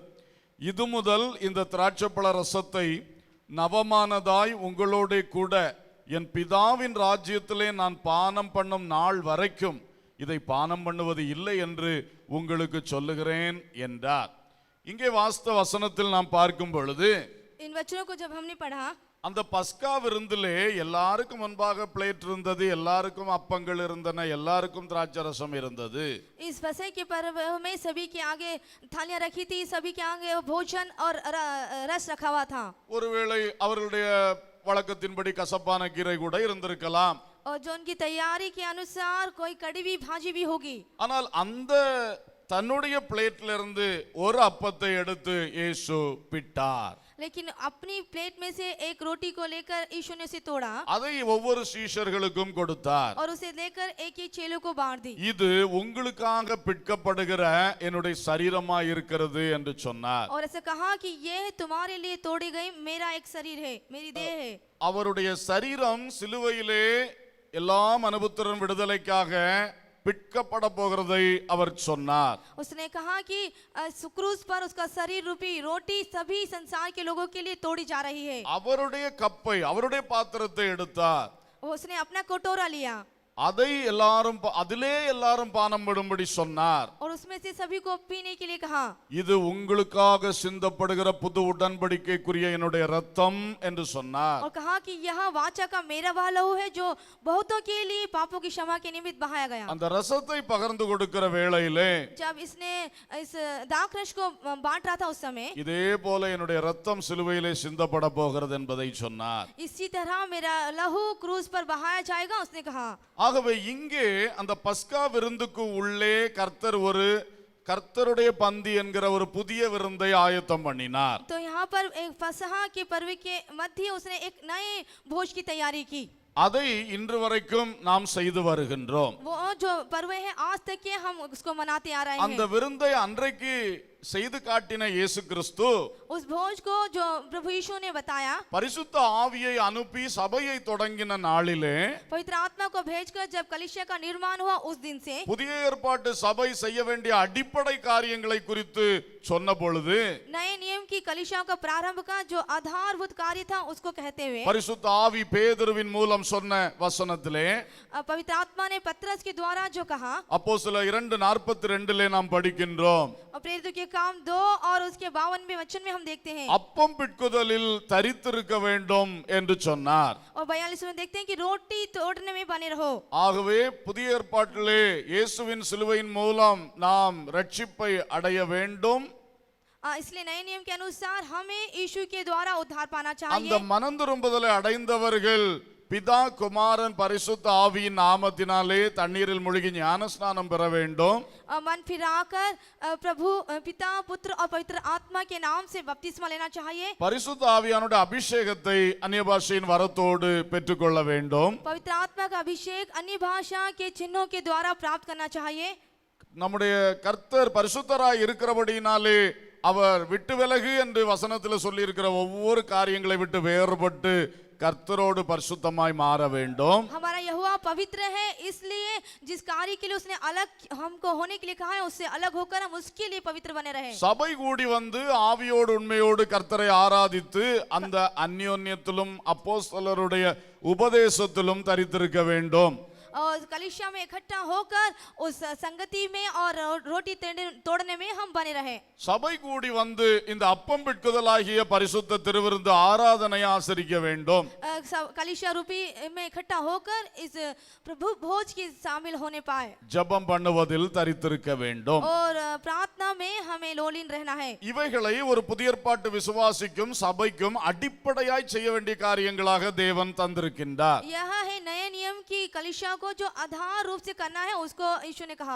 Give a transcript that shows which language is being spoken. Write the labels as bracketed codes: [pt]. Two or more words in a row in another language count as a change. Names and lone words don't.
[ta] இது முதல் இந்த திராட்சைப்பழ ரசத்தை நவமானதாய் உங்களோட கூட என் பிதாவின் ராஜ்யத்திலே நான் பானம் பண்ணும் நாள் வரைக்கும் இதை பானம் பண்ணுவது இல்லை என்று உங்களுக்கு சொல்லுகிறேன் என்றார். இங்கே வாஸ்தவ வசனத்தில் நாம் பார்க்கும் பொழுது [hi] इन वचनों को जब हमने पढ़ा, [ta] அந்த பஸ்கா விருந்திலே எல்லாருக்கும் முன்பாக பிளேட் இருந்தது, எல்லாருக்கும் அப்பங்கள் இருந்தன, எல்லாருக்கும் திராட்சை ரசம் இருந்தது. [hi] इस फसह के पर्व में सभी के आगे थालियां रखी थी, सभी के आगे भोजन और रस रखा हुआ था। [ta] ஒருவேளை அவர்களுடைய வழக்கத்தின்படி கசப்பான கீரை கூட இருந்திருக்கலாம். [hi] और जो उनकी तैयारी के अनुसार कोई कड़ी भी भाजी भी होगी। [ta] ஆனால் அந்த தன்னுடைய பிளேட்ல இருந்து ஒரு அப்பத்தை எடுத்து இயேசு பிட்டார். [hi] लेकिन अपनी प्लेट में से एक रोटी को लेकर यीशु ने उसे तोड़ा [ta] அதை ஒவ்வொரு சீஷர்களுக்கும் கொடுத்தார். [hi] और उसे लेकर एक एक चेलों को बांट दी। [ta] இது உங்களுக்காக பிற்கப்படுகிற என்னுடைய சரீரமா இருக்கிறது என்று சொன்னார். [hi] और ऐसा कहा कि यह तुम्हारे लिए तोड़ी गई मेरा एक शरीर है, मेरी देह है। [ta] அவருடைய சரீரம் சிலுவையிலே எல்லா மனுபுத்திரன் விடுதலைக்காக பிற்கப்பட போகிறதை அவர் சொன்னார். [hi] उसने कहा कि क्रूस पर उसका शरीर रूपी रोटी सभी संसार के लोगों के लिए तोड़ी जा रही है। [ta] அவருடைய கப்பை, அவருடைய பாத்திரத்தை எடுத்தார். [hi] उसने अपना कटोरा लिया. [ta] அதை எல்லாரும் அதிலே எல்லாரும் பானம் பண்ணும்படி சொன்னார். [hi] और उसमें से सभी को पीने के लिए कहा, [ta] இது உங்களுக்காக சிந்தப்படுகிற புது உடன்படிக்கைக்குரிய என்னுடைய இரத்தம் என்று சொன்னார். [hi] और कहा कि यह वाचा का मेरा वह लहू है जो बहुतों के लिए पापों की क्षमा के निमित्त बहाया गया। [ta] அந்த ரசத்தை பகிர்ந்து கொடுக்கிற வேளையிலே [hi] जब इसने इस दाखरस को बांट रहा था उस समय, [ta] இதே போல என்னுடைய இரத்தம் சிலுவையிலே சிந்தப்பட போகிறது என்பதை சொன்னார். [hi] इसी तरह मेरा लहू क्रूस पर बहाया जाएगा उसने कहा। [ta] ஆகவே இங்கே அந்த பஸ்கா விருந்துக்கு உள்ளே கர்த்தருடைய பந்தி என்கிற ஒரு புதிய விருந்தை ஆயத்தம் பண்ணினார். [hi] तो यहाँ पर एक फसह के पर्व के मध्य उसने एक नए भोज की तैयारी की। [ta] அதை இன்று வரைக்கும் நாம் செய்து வருகின்றோம். [hi] वो जो पर्व है आज तक के हम उसको मनाते आ रहे [ta] அந்த [hi] हैं। [ta] விருந்தை அன்றைக்கு செய்து காட்டின இயேசு கிறிஸ்து [hi] उस भोज को जो प्रभु यीशु ने बताया, [ta] பரிசுத்த ஆவியை அனுப்பி சபையை தொடங்கின நாளிலே [hi] पवित्र आत्मा को भेजकर जब कलीसिया का निर्माण हुआ उस दिन से [ta] புதிய ஏற்பாட்டு சபை செய்ய வேண்டிய அடிப்படை காரியங்களை குறித்து சொன்ன பொழுது [hi] नए नियम की कलीसिया का प्रारंभ का जो आधारभूत कार्य था उसको कहते हुए [ta] பரிசுத்த ஆவி பேதுருவின் மூலம் சொன்ன வசனத்திலே [hi] पवित्र आत्मा ने पतरस के द्वारा जो कहा, [ta] அப்போஸ்தலர் 2:42 நாம் படிக்கின்றோம். [hi] और प्रेरितों के काम 2 और उसके 52वें वचन में हम देखते हैं, [ta] அப்பம் பிட்குதலில் தரித்திருக்க வேண்டும் என்று சொன்னார். [hi] और 42 में देखते हैं कि रोटी तोड़ने में बने रहो। [ta] ஆகவே புதிய ஏற்பாட்டிலே இயேசுவின் சிலுவையின் மூலம் நாம் ரட்சிப்பை அடைய வேண்டும். [hi] इसलिए नए नियम के अनुसार हमें यीशु के द्वारा उद्धार पाना [ta] அந்த [hi] चाहिए। [ta] மனந்திரும்புதலை அடைந்தவர்கள் பிதா குமாரன் பரிசுத்த ஆவியின் நாமத்தினாலே தண்ணீரில் முழுகி ஞானஸ்நானம் பெற வேண்டும். [hi] मन फिराकर प्रभु पिता पुत्र और पवित्र आत्मा के नाम से बपतिस्मा लेना चाहिए। [ta] பரிசுத்த ஆவியானுடைய அபிஷேகத்தை அந்நிய பாஷையின் வரத்தோடு பெற்றுக்கொள்ள வேண்டும். [hi] पवित्र आत्मा का अभिषेक अन्य भाषा के चिन्हों के द्वारा प्राप्त करना चाहिए। [ta] நம்முடைய கர்த்தர் பரிசுத்தராய் இருக்கிறபடியினாலே அவர் விட்டு விலகு என்று வசனத்தில் சொல்லி இருக்கிற ஒவ்வொரு காரியங்களை விட்டு வேறுபட்டு கர்த்தரோடு பரிசுத்தமாய் மாற வேண்டும். [hi] हमारा यहोवा पवित्र है, इसलिए जिस कार्य के लिए उसने अलग हमको होने के लिए कहा है उससे अलग होकर हम उसके लिए पवित्र बने रहे। [ta] சபை கூடி வந்து ஆவியோடு உண்மையோடு கர்த்தரை ஆராதித்து அந்த அந்யோன்யத்திலும் அப்போஸ்தலருடைய உபதேசத்திலும் தரித்திருக்க வேண்டும். [hi] और कलीसिया में इकट्ठा होकर उस संगति में और रोटी तोड़ने में हम बने रहे। [ta] சபை கூடி வந்து இந்த அப்பம் பிட்குதலாகிய பரிசுத்த திருவிருந்து ஆராதனை ஆசரிக்க வேண்டும். [hi] कलीसिया रूपी में इकट्ठा होकर इस प्रभु भोज की शामिल होने पाए [ta] ஜெபம் பண்ணுவதில் தரித்திருக்க வேண்டும். [hi] और प्रार्थना में हमें लोलीन रहना है। [ta] இவைகளை ஒரு புதிய ஏற்பாட்டு விசுவாசிக்கும் சபைக்கும் அடிப்படையாய் செய்ய வேண்டிய காரியங்களாக தேவன் தந்திருக்கின்றார். [hi] यह है नए नियम की कलीसिया को जो आधार रूप से करना है उसको यीशु ने कहा।